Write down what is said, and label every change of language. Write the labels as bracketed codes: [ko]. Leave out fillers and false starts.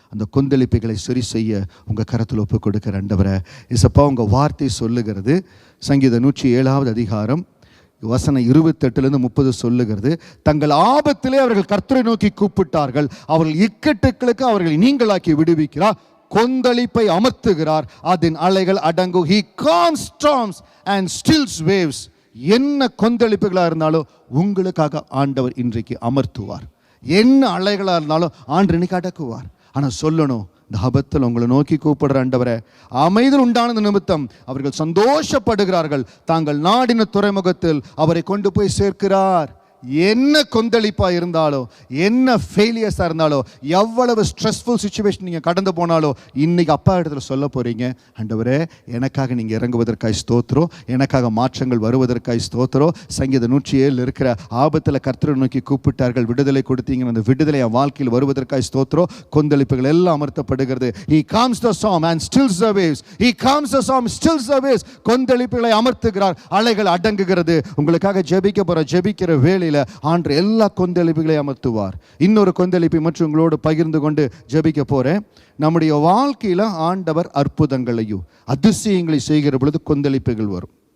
[ta] அந்த கொந்தளிப்புகளை சரி செய்ய உங்கள் கரத்தில் ஒப்பு கொடுக்கிற ஆண்டவரே, இசப்பா உங்கள் வார்த்தை சொல்லுகிறது. சங்கீதம் 107வது அதிகாரம் வசனம் 28-30 சொல்லுகிறது, தங்கள் ஆபத்திலே அவர்கள் கர்த்தரை நோக்கி கூப்பிட்டார்கள், அவர்கள் இக்கட்டுகளுக்கு அவர்களை நீங்களாக்கி விடுவிக்கிறார், கொந்தளிப்பை அமர்த்துகிறார், அதன் அலைகள் அடங்கும். [en] He calms storms and stills waves. [ta] என்ன கொந்தளிப்புகளாக இருந்தாலும் உங்களுக்காக ஆண்டவர் இன்றைக்கு அமர்த்துவார். என்ன அலைகளாக இருந்தாலும் ஆண்டு இன்னைக்கு அடக்குவார். ஆனால் சொல்லணும், இந்த ஆபத்தில் உங்களை நோக்கி கூப்பிடுற ஆண்டவரே, அமைதல் உண்டானது நிமித்தம் அவர்கள் சந்தோஷப்படுகிறார்கள், தாங்கள் நாடின துறைமுகத்தில் அவரை கொண்டு போய் சேர்க்கிறார். என்ன கொந்தளிப்பாக இருந்தாலும், என்ன ஃபெயிலியர்ஸாக இருந்தாலும், எவ்வளவு ஸ்ட்ரெஸ்ஃபுல் சுச்சுவேஷன் நீங்கள் கடந்து போனாலும், இன்றைக்கி அப்பா இடத்துல சொல்ல போகிறீங்க, ஆண்டவரே எனக்காக நீங்கள் இறங்குவதற்காய் ஸ்தோத்திரம், எனக்காக மாற்றங்கள் வருவதற்காய் ஸ்தோத்திரம். சங்கீதம் 107 இருக்கிற ஆபத்தில் கர்த்தரை நோக்கி கூப்பிட்டார்கள், விடுதலை கொடுத்தீங்க, அந்த விடுதலை என் வாழ்க்கையில் வருவதற்காய் ஸ்தோத்திரம். கொந்தளிப்புகள் எல்லாம் அமர்த்தப்படுகிறது. [en] He calms the storm and stills the waves. He calms the storm, stills the waves. [ta] கொந்தளிப்புகளை அமர்த்துகிறார், அலைகள் அடங்குகிறது. உங்களுக்காக ஜெபிக்கிற வேலை ஆண்டு எல்லா கொந்தளிப்புகளையும் அமர்த்துவார். இன்னொரு கொந்தளிப்பை மற்றும் உங்களோடு பகிர்ந்து கொண்டு ஜெபிக்க போறேன். நம்முடைய வாழ்க்கையில ஆண்டவர் அற்புதங்களையும் அதிசயங்களை செய்கிற பொழுது கொந்தளிப்புகள் வரும்.